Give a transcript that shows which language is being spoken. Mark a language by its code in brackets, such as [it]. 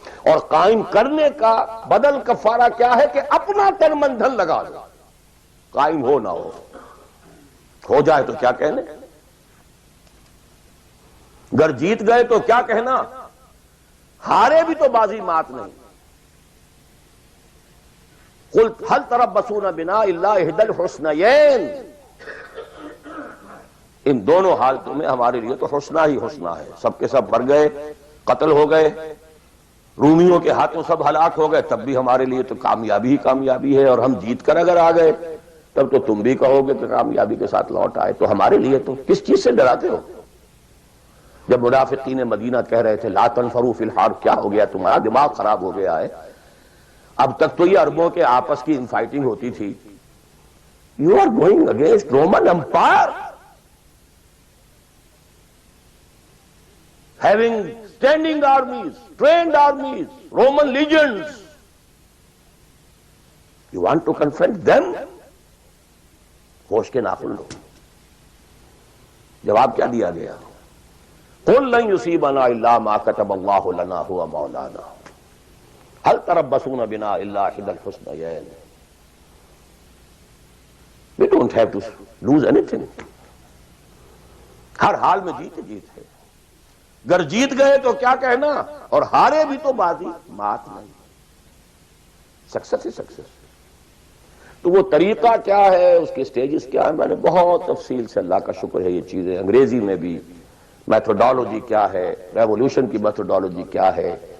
[ur] اور قائم کرنے کا بدل کفارہ کیا ہے کہ اپنا تن من دھن لگا دو. قائم ہو نہ ہو جائے تو کیا کہنے، اگر جیت گئے تو کیا کہنا، ہارے بھی تو بازی مات نہیں. [ar] قل هل تربصون بنا الا احدى الحسنيين. [ur] ان دونوں حالتوں میں ہمارے لیے تو حسنہ ہی حسنہ ہے. سب کے سب مر گئے، قتل ہو گئے، رومیوں کے ہاتھوں سب ہلاک ہو گئے، تب بھی ہمارے لیے تو کامیابی ہی کامیابی ہے. اور ہم جیت کر اگر آ گئے تب تو تم بھی کہو گے کہ کامیابی کے ساتھ لوٹ آئے. تو ہمارے لیے تو کس چیز سے ڈراتے ہو؟ جب منافقین مدینہ کہہ رہے تھے [ar] لا تنفروا فی الحار، [ur] کیا ہو گیا تمہارا دماغ خراب ہو گیا ہے؟ اب تک تو یہ عربوں کے آپس کی انفائٹنگ ہوتی تھی. [en] You are going against Roman empire having standing armies, trained armies, Roman legions. You want to confront them? [ur] ہوش کے ناخن لو. جواب کیا دیا گیا؟ [ar] قل لن يصيبنا الا ما كتب الله لنا هو مولانا هل تربصون بنا الا احدى الحسنيين. [en] We don't have to lose anything. [ur] ہر حال میں جیت ہے. گر جیت گئے تو کیا کہنا، اور ہارے بھی تو بازی مات نہیں. سکسس ہی سکسس. تو وہ طریقہ کیا ہے، اس کے سٹیجز کیا ہے، میں نے بہت تفصیل سے، اللہ کا شکر ہے، یہ چیزیں انگریزی میں بھی، میتھوڈالوجی کیا ہے، ریولوشن کی میتھوڈالوجی کیا ہے.